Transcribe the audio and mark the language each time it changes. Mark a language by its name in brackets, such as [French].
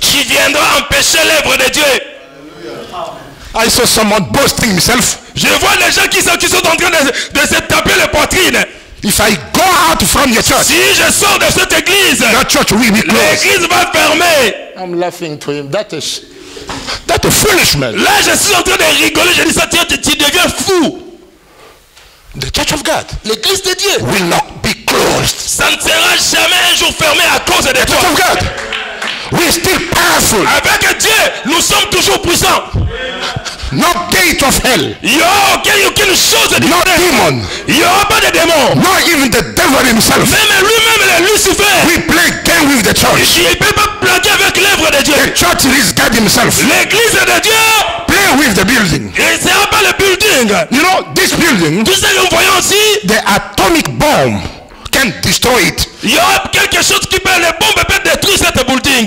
[French] Qui viendra empêcher l'œuvre de Dieu. [English] I saw someone boasting himself. [French] Je vois les gens qui sont en train de se taper les poitrines. [English] If I go out from your church, [French] Si je sors de cette église, [English] your church will be closed. [French] l'église va fermer. [English] I'm laughing to him. That is a foolish man. [French] Là, je suis en train de rigoler. Je dis ça, tu deviens fou. [English] The church of God [French] L'église de Dieu, [English] will not be closed. [French] ça ne sera jamais un jour fermé à cause de [English] The [French] toi. [English] church of God, we're still powerful. [French] Avec Dieu, nous sommes toujours puissants. [English] No gate of hell. [French] Il n'y aura aucune chose de [English] No demon. [French] Il n'y aura pas de démon. [English] Not even the devil himself. [French] Même lui-même, le Lucifer, [English] We play game with the church. [French] il ne peut pas plaquer avec l'œuvre de Dieu. [English] The church is God himself. [French] L'église de Dieu, [English] Play with the building. [French] ce ne sera pas le building. [English] You know, this building, [French] Tout ce que nous voyons aussi, [English] the atomic bomb can destroy it. [French] il y aura quelque chose qui peut, les bombes peuvent détruire cette building.